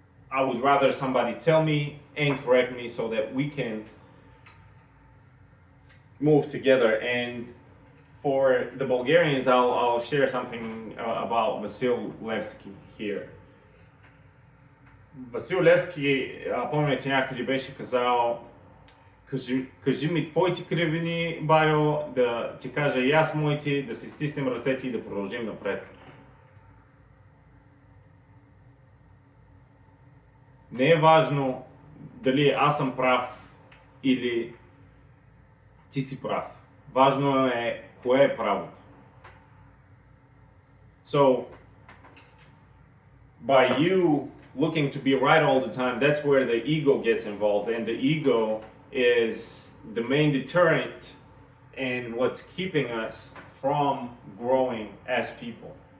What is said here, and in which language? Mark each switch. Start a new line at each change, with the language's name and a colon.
English: I would rather somebody tell me and correct me so that we can move together. And for the Bulgarians, I'll share something about Vasil Levski here.
Bulgarian: Васил Левски, помня, че някъде беше казал: кажи ми твоите кривини, Байо, да ти кажа и аз моите, да си стиснем ръцете и да продължим напред. Не е важно дали аз съм прав или ти си прав. Важно е кое е правото.
English: So, by you looking to be right all the time, that's where the ego gets involved, and the ego is the main deterrent and what's keeping us from growing as people.